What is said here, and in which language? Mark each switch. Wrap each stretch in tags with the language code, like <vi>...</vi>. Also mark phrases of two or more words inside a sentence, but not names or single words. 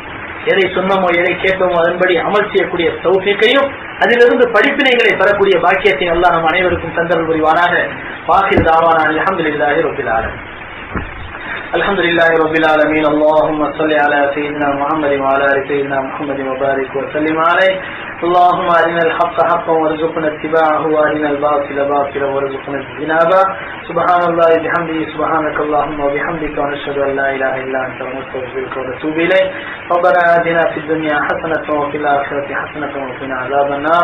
<ta>எதை சொன்னமோ எதை கேட்டோமோ அதன்படி அமல் செய்யக்கூடிய தௌஃபீக்கையும் அதிலிருந்து படிப்பினைகளை பெறக்கூடிய பாக்கியத்தை அல்லாஹ் நம் அனைவருக்கும் தந்தருள் புரிவானாக.</ta> <ar>وآخر دعوانا الحمد لله رب العالمين. الحمد لله رب العالمين. اللهم صل على سيدنا محمد و على آل سيدنا محمد و بارك و سلم عليه. اللهم أرنا الحق حقا وارزقنا اتباعه وأرنا الباطل باطلا وارزقنا اجتنابه. سبحان الله وبحمده سبحانك اللهم وبحمدك ونشهد أن لا إله إلا أنت ونستغفرك ونتوب إليك. ربنا آتنا في الدنيا حسنة وفي الآخرة حسنة وقنا عذاب النار.</ar>